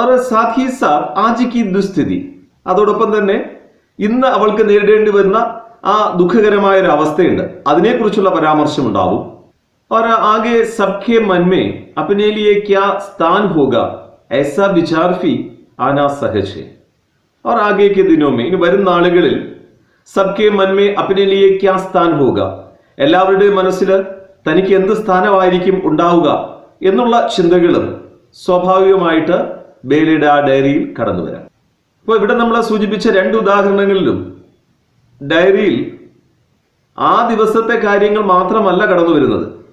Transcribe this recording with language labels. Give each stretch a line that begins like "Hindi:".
Hindi: സാഥ് he സാഥ് ആജ് കി ദുസ്ഥിതി,
Malayalam: അതോടൊപ്പം തന്നെ ഇന്ന് അവൾക്ക് നേരിടേണ്ടി വരുന്ന ആ ദുഃഖകരമായ ഒരു അവസ്ഥയുണ്ട്, അതിനെക്കുറിച്ചുള്ള പരാമർശം ഉണ്ടാവും.
Hindi: और आगे सबके मन में अपने लिए क्या स्थान होगा ऐसा विचार भी आना सहज है. और आगे के दिनों में,
Malayalam: ഇനി വരും നാളുകളിൽ
Hindi: सबके मन में अपने लिए क्या स्थान होगा,
Malayalam: എല്ലാവരുടെയും മനസ്സിൽ തനിക്ക് എന്ത് സ്ഥാനമായിരിക്കും ഉണ്ടാവുക എന്നുള്ള ചിന്തകളും സ്വാഭാവികമായിട്ട് ബേലയുടെ ആ ഡയറിയിൽ കടന്നു വരാം. ഇപ്പോൾ ഇവിടെ നമ്മൾ സൂചിപ്പിച്ച രണ്ട് ഉദാഹരണങ്ങളിലും ഡയറിയിൽ ആ ദിവസത്തെ കാര്യങ്ങൾ മാത്രമല്ല കടന്നു വരുന്നത്.